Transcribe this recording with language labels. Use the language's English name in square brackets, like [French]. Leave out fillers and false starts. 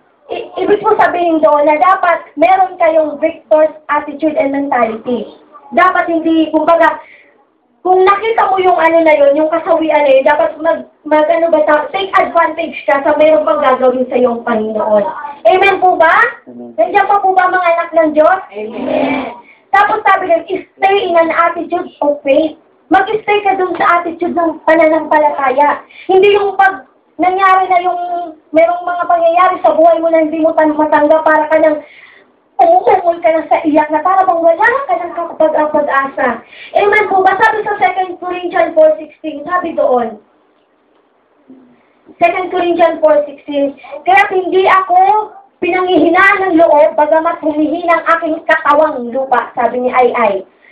[Filipino] Ibig po sabihin doon na dapat meron kayong [English] victor's attitude and mentality. [Filipino] Dapat hindi, kumbaga, kung nakita mo yung na yun, yung kasawian na yun, dapat take advantage ka sa meron pang gagawin sa iyong Panginoon. Amen po ba? Nandiyan pa po ba mga anak ng Diyos? Amen. Tapos sabi lang, [English] stay in an attitude of faith. [Filipino] Mag-stay ka dun sa attitude ng pananampalataya. Hindi yung pag nangyari na yung merong mga pangyayari sa buhay mo na hindi mo matanggap, para ka nang umuungol ka lang sa iyak na para bang wala ka ng pag-asa. Amen po ba? Sabi sa 2 Corinthians 4:16, sabi doon, 2 Corinthians 4:16, kaya hindi ako pinanghihinaan ng loob, bagamat humihina ang aking katawang lupa, sabi ni Ay.